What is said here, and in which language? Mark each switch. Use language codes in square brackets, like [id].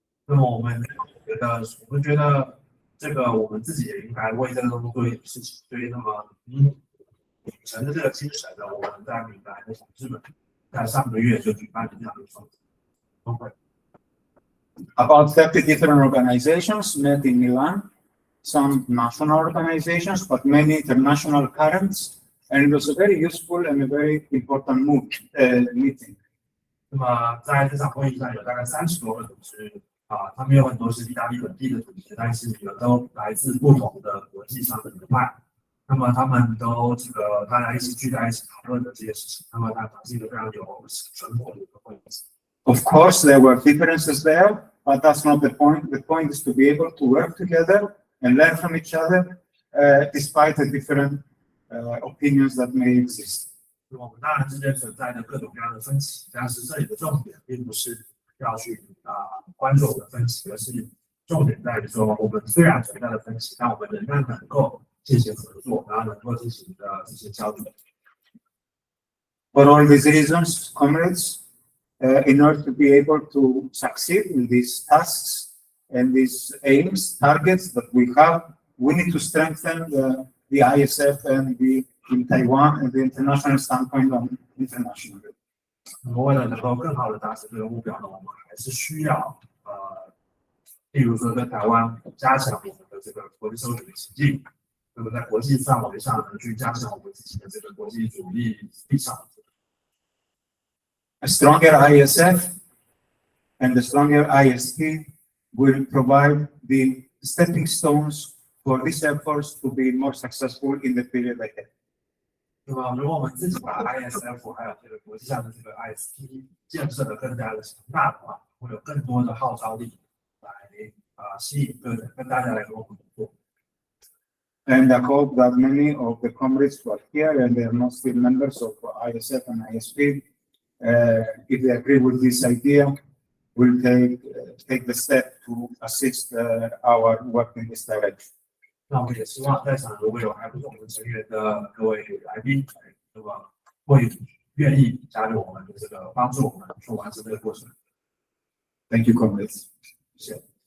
[zh] 那么我们觉得这个我们自己也应该为这个东西做一点事情。所以，那么秉承着这个精神呢，我们在米兰的同志们在上个月就举办了这样的峰会。 [en] About 30 different organizations met in Milan, some national organizations, but many international currents. And it was a very useful and a very important meeting. [zh] 那么在这场会议上有大概30多个组织他们有很多是意大利本地的组织，但是有都来自不同的国际上的流派。那么他们都大家一起聚在一起讨论的这些事情，那么它是一个非常有成果的一个会议。 [en] Of course, there were differences there, but that's not the point. The point is to be able to work together and learn from each other, despite the different opinions that may exist. [zh] 我们当然之间存在着各种各样的分歧，但是这里的重点并不是要去关注我们的分歧，而是重点在于说，我们虽然存在的分歧，但我们仍然能够进行合作，然后能够进行这些交流。 [en] For all these reasons, comrades, in order to be able to succeed in these tasks and these aims, targets that we have, we need to strengthen the ISF and in Taiwan and the international standpoint on international. [zh] 为了能够更好的达成这个目标呢，我们还是需要例如说在台湾加强我们的这个国际收紧的情境，那么在国际范围上呢，去加强我们自己的这个国际主义立场。 [en] A stronger ISF and a stronger IST will provide the stepping stones for these efforts to be more successful in the period ahead. [zh] 那么，如果我们自己把 ISF 还有这个国际上的这个 IST 建设的更加的强大的话，会有更多的号召力来吸引跟大家来跟我们合作。 [en] And I hope that many of the comrades who are here and they are not still members of ISF and ISP, if they agree with this idea, will take the step to assist our work in this direction. [zh] 那我们也希望在场如果有还不是我们成员的各位来宾，那么会愿意加入我们的这个帮助我们去完成这个过程。 [en] Thank you, comrades. [zh] 谢谢。